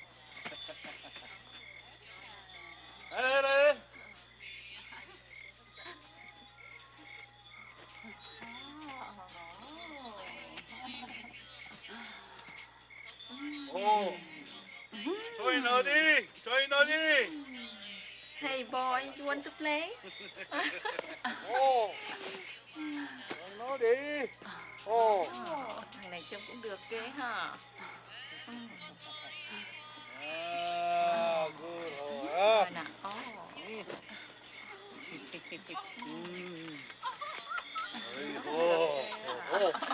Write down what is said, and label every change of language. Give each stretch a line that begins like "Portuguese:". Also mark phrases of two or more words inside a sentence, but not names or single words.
Japanese: あれOh! そういうのでいい。そういうのでいい。
English: Hey boy, you want to play?
Japanese: Oh! そういうのでいい。Oh!
Vietnamese: Thằng này trông cũng được ghê hả?
English: Ah, good.
Vietnamese: Rồi nè. Oh. Oh.